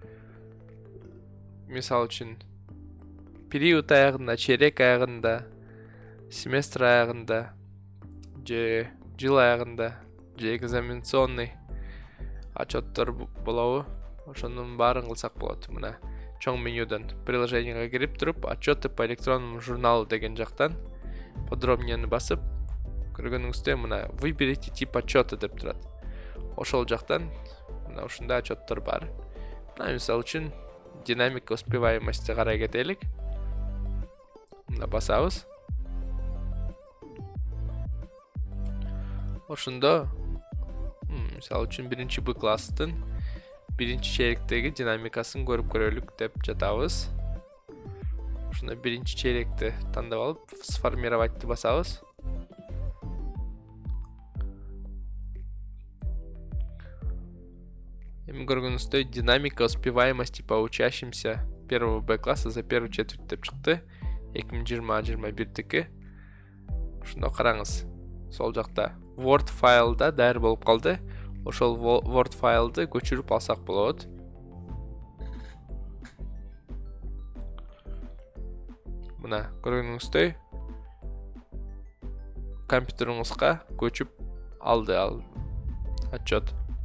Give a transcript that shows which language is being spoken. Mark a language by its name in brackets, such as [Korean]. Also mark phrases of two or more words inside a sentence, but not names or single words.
[Kyrgyz] Мисал үчүн, период аягында, чейрек аягында, семестр аягында, же жыл аягында, же экзаменационный отчеттор болобу? Ошонун баарын кылсак болот. Мына чоң менюдан приложениеге кирип туруп, [Russian] отчеты по электронному журналу [Kyrgyz] деген жактан подробнияны басып, көргөнүңүздөй мына [Russian] выберите тип отчета [Kyrgyz] деп турат. Ошол жактан мына ушундай отчеттор бар. Мына мисал үчүн [Russian] динамика успеваемости [Kyrgyz] карай кетелик. Мына басабыз. Ошондо мисал үчүн биринчи Б класстын биринчи чейректеги динамикасын көрүп көрөлүк деп жатабыз. Ошондо биринчи чейректи тандап алып, сформироватьты басабыз. Эми көргөнүңүздөй [Russian] динамика успеваемости по учащимся первого Б класса за первую четверть [Kyrgyz] деп чыкты. 2020-21-дики. Ошондо караңыз. Сол жакта Word файлда даяр болуп калды. Ошол Word файлды көчүрүп алсак болот. Мына көргөнүңүздөй компьютериңизга көчүп алды отчет.